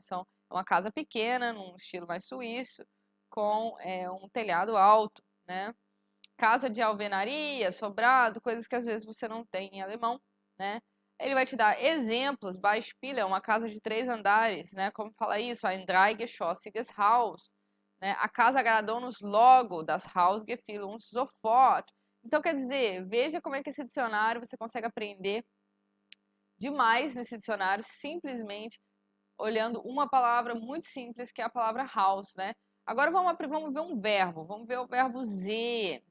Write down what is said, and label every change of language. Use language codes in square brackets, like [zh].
[pt] São uma casa pequena, num estilo mais suíço, com um telhado alto, né? Casa de alvenaria, sobrado, coisas que às vezes você não tem em alemão, né? Ele vai te dar exemplos, Beispiele, uma casa de 3 andares, né? Como fala isso? [de] Ein dreigeschossiges Haus. [pt] Né? A casa agradou-nos logo, [de] das Haus gefiel uns sofort. [pt] Então, quer dizer, veja como é que esse dicionário você consegue aprender demais nesse dicionário, simplesmente olhando uma palavra muito simples, que é a palavra house, né? Agora vamos ver um verbo. Vamos ver o verbo sehen.